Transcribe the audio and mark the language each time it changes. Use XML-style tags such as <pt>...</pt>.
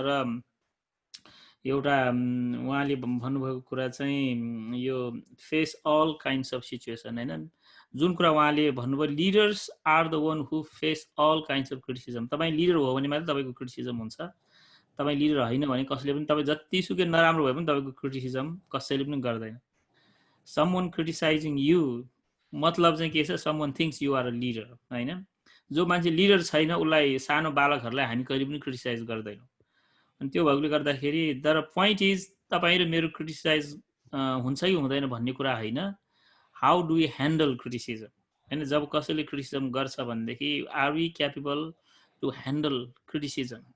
<ne>र एउटा उहाँले भन्नुभएको कुरा चाहिँ यो</ne> <en>face all kinds of situation</en> <ne>होइन। जुन कुरा उहाँले भन्नुभयो,</ne> <en>Leaders are the one who face all kinds of criticism.</en> <ne>तपाईँ लिडर हो भने मात्रै तपाईँको क्रिटिसिजम हुन्छ। तपाईँ लिडर होइन भने कसैले पनि, तपाईँ जतिसुकै नराम्रो भए पनि तपाईँको क्रिटिसिजम कसैले पनि गर्दैन।</ne> <en>someone criticising you</en> <ne>मतलब चाहिँ के छ,</ne> <en>Someone thinks you are a leader होइन।</en> <ne>जो मान्छे लिडर छैन उसलाई, सानो बालकहरूलाई हामी कहिले पनि क्रिटिसाइज गर्दैनौँ। अनि त्यो भएकोले गर्दाखेरि, तर</ne> <en>point is</en> <ne>तपाईँ र मेरो क्रिटिसाइज हुन्छ कि हुँदैन भन्ने कुरा होइन,</ne> <en>how do we handle criticism</en> <ne>होइन। जब कसैले क्रिटिसिजम गर्छ भनेदेखि</ne> <en>Are we capable to handle criticism.</en>